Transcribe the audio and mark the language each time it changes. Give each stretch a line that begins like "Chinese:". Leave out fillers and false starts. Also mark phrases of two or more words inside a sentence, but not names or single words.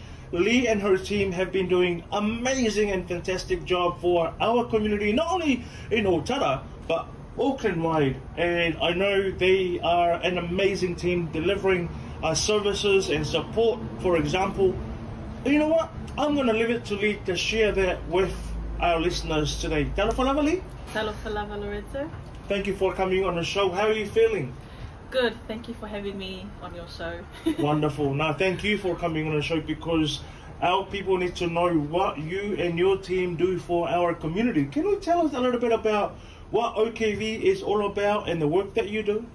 English: Lee and her team have been doing amazing and fantastic job for our community, not only in Otara, but Auckland-wide. And I know they are an amazing team delivering services and support. For example, you know what? I'm going to leave it to Lee to share that with our listeners today. Talanoa, Lee. Talanoa, Lorenzo. Thank you for coming on the show. How are you feeling? Good. Thank you for having me on your show. Wonderful. Now, thank you for coming on the show because our people need to know what you and your team do for our community. Can you tell us a little bit about what OKV is all about and the work that you do?